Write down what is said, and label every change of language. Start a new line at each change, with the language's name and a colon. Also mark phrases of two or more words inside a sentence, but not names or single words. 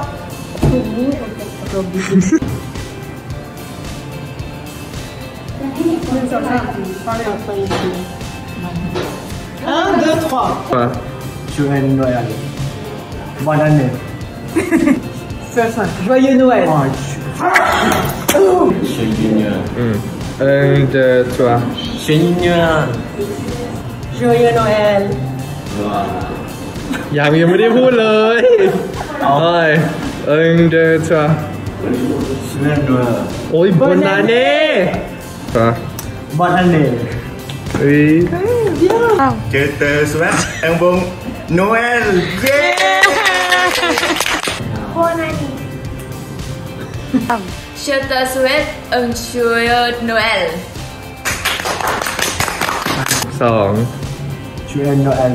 French: Pour vous. 1, 2, 3. Joyeux Noël. Bonne année. C'est ça. Joyeux Noël. Joyeux Noël. 1, 2, 3. Joyeux Noël. Joyeux Noël.
Thai: ยังไม่ได้พูดเลยโอ้ย1 2 3
French: Joyeux Noël. โอ้ย bonne année bonne année Je te souhaite un bon Noël. Bonne année. Je te souhaite un joyeux Noël. 2 Joyeux Noël.